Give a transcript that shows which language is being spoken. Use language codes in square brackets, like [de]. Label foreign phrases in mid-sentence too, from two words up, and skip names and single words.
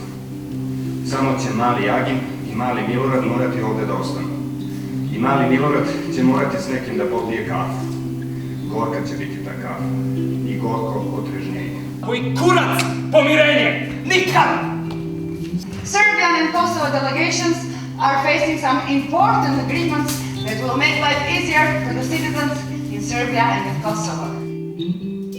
[sr] Samo će mali Agim i mali Milorad morati ovde da ostanu. I mali Milorad će morati s nekim da popije kafu. Gorka će biti ta kafa. I gorko otrežnjenje. Koji kurac pomirenje! Nikad! [en] Serbian and Kosovo delegations are facing some important agreements that will make life easier for the citizens in Serbia and in Kosovo.